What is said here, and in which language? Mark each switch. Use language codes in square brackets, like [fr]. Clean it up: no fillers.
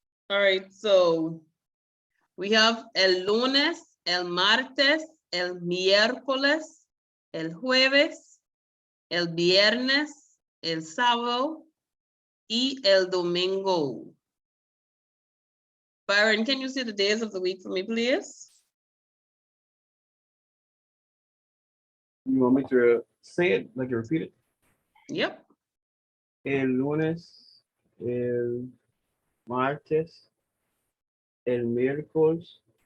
[en] All right, so we have [es] el lunes, el martes, el miércoles, el jueves, el viernes, el sábado, y el domingo. [en] Byron, can you see the days of the week for me, please? You want me to say it, like you repeat it? Yep. [es] El lunes, el martes, el miércoles,